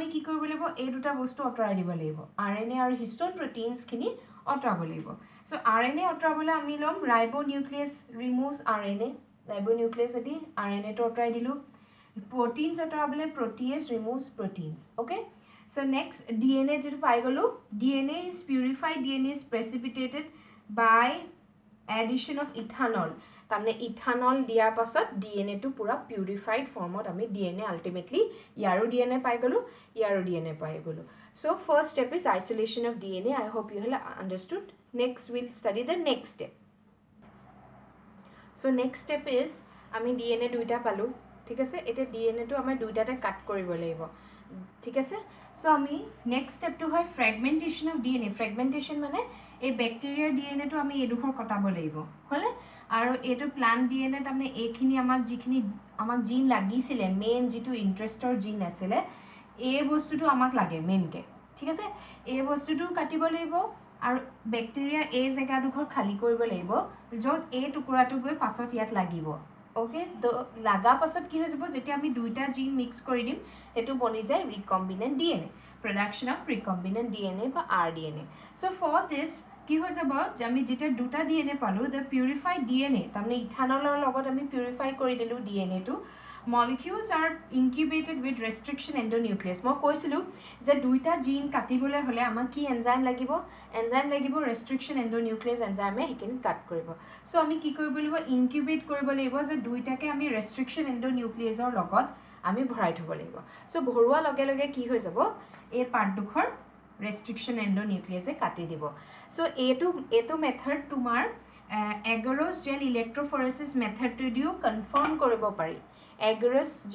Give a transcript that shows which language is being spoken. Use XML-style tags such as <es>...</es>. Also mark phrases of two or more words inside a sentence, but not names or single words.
<as>কি কৰিব লাগিব এই দুটা বস্তু আঁতৰাই দিব লাগিব RNA আৰু হিষ্টন প্ৰটিনছখিনি আঁতৰাব লাগিব চ' RNA আঁতৰাবলৈ আমি ল'ম ৰাইবোনিউক্লিয়াছ</as> <en>removes RNA</en> <as>ৰাইবোনিউক্লিয়াছেদি RNAটো আঁতৰাই দিলোঁ প্ৰটিনছ আঁতৰাবলৈ</as> <en>protease removes proteins okay So next</en> <as>DNA যেটো পাই গলো</as> <en>DNA is purified DNA is precipitated by addition of ethanol</en> <as>তাৰমানে ইথানল দিয়াৰ পাছত DNA টো পুৰা পিউৰিফাইড ফৰ্মত আমি DNA ultimately ইয়াৰো DNA পাই গলো ইয়াৰো DNA পাই গলো</as> <en>so first step is isolation of DNA I hope you have understood next we'll study the next step so next step is</en> <as>আমি DNA দুইটা পালো ঠিক আছে এটা DNA টো আমাৰ দুইটাতে কাট কৰিব লাগিব ঠিক আছে চ' আমি নেক্সট ষ্টেপটো হয়</as> <en>fragmentation of DNA</en> <as>ফ্ৰেগমেণ্টেশ্যন মানে এই বেক্টেৰিয়াৰ DNAটো আমি এইডোখৰ কটাব লাগিব হ'লে আৰু এইটো</as> <en>plant DNA</en> <as>তাৰমানে এইখিনি যিখিনি আমাক জিন লাগিছিলে মেইন যিটো ইণ্টাৰেষ্টৰ জিন আছিলে এই বস্তুটো আমাক লাগে মেইনকৈ ঠিক আছে এই বস্তুটো কাটিব লাগিব আৰু বেক্টেৰিয়া এই জেগাডোখৰ খালী কৰিব লাগিব য'ত এই টুকুৰাটো গৈ পাছত ইয়াত লাগিব ওকে তো লাগা পাছত কি হৈ যাব যেতিয়া আমি দুইটা জিন মিক্স কৰি দিম সেইটো বনি যায়</as> <en>recombinant DNA production of recombinant DNA</en> <as>বা rDNA</as> <en>so for this</en> <as>কি হৈ যাব যে আমি যেতিয়া দুটা DNA পালো</as> <en>the purified DNA</en> <as>তাৰমানে ইথানলৰ লগত আমি পিউৰিফাই কৰি দিলো DNA টো</as> <en>molecules are incubated with restriction endonuclease</en> <as>মই কৈছিলো যে দুইটা জিন কাটিবলৈ হলে আমাক কি এনজাইম লাগিব</as> <en>restriction endonuclease</en> <as>এনজাইমে হেকিন কাট কৰিব সো আমি কি কৰিব লাগিব ইনকিউবেট কৰিব লাগিব যে দুইটাকে আমি</as> <en>restriction endonuclease</en> <as>ৰ লগত আমি ভৰাই থ'ব লাগিব সো ভৰোৱা লগে লগে কি হৈ যাব এই পাৰ্টডোখৰ</as> <en>restriction endonuclease</en> <as>কাটি দিব সো এইটো মেথড তোমাৰ</as> <en>agarose gel electrophoresis</en> <as>মেথডটোদিও কনফাৰ্ম কৰিব পাৰি এগৰছ</as>